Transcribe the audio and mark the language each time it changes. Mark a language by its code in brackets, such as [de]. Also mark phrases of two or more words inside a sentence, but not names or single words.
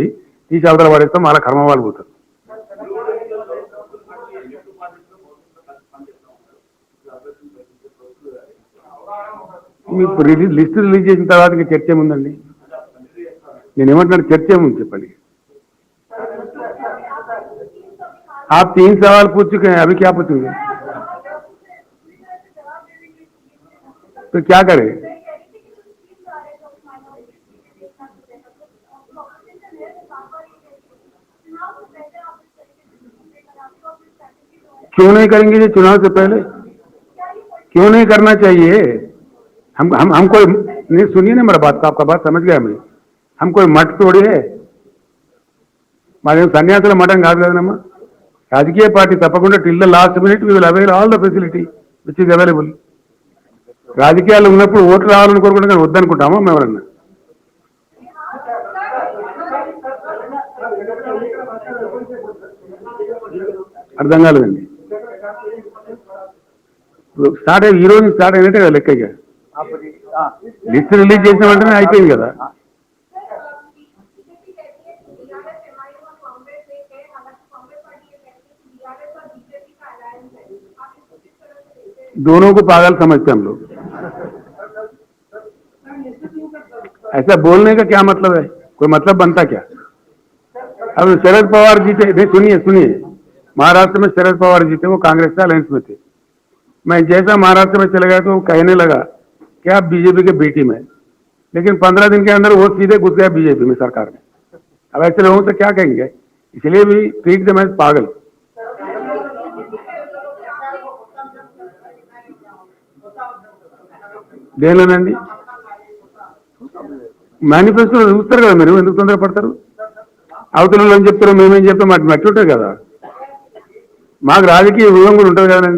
[te] తీసి అవతల పడేస్తాం, వాళ్ళ కర్మ వాళ్ళు పోతారు. మీకు లిస్ట్ రిలీజ్ చేసిన తర్వాత ఇంకా చర్చ ఏముందండి? నేనేమంటున్నాను, చర్చ ఏముంది చెప్పండి. [hi] आप 3 सवाल पूछ चुके हैं, अभी क्या पूछेंगे? तो क्या करें? क्यों नहीं करेंगे ये चुनाव से पहले? क्यों नहीं करना चाहिए? हम कोई नहीं, सुनिए ना मेरा बात, आपका बात समझ गया मैं। हम कोई मठ तोड़ी है, [te] మాది సన్యాసుల మఠం కాదు కదనమ్మా. రాజకీయ పార్టీ తప్పకుండా [en] till the last minute we will avail all the facility which is available. [te] రాజకీయాలు ఉన్నప్పుడు ఓట్లు రావాలని కోరుకుంటే కానీ వద్దనుకుంటామా మేము ఎవరన్నా? అర్థం కాలేదండి. స్టార్ట్ అయ్యి ఈ రోజు స్టార్ట్ అయినట్టే కదా లెక్క. ఇక లిస్ట్ రిలీజ్ చేసిన వెంటనే అయిపోయింది కదా. [hi] दोनों को पागल समझते हम लोग. ऐसा बोलने का क्या मतलब है? कोई मतलब बनता क्या? अब शरद पवार जीते, सुनिए, महाराष्ट्र में शरद पवार जीते, वो कांग्रेस का अलायंस में थे. मैं जैसा महाराष्ट्र में चले गया तो वो कहने लगा कि आप बीजेपी के बीटी में, लेकिन 15 दिन के अंदर वो सीधे घुस गया बीजेपी में, सरकार में. अब ऐसे लोगों से क्या कहेंगे? इसलिए भी [en] treat them as [hi] पागल. [te] దేనిలోనండి? మేనిఫెస్టోలో చూస్తారు కదా మీరు, ఎందుకు తొందరపడతారు? అవతలలో అని చెప్తారు, మేమేం చెప్తాం, మాకు మట్టి ఉంటుంది కదా. మాకు రాజకీయ వ్యూహం కూడా ఉంటుంది కదండి.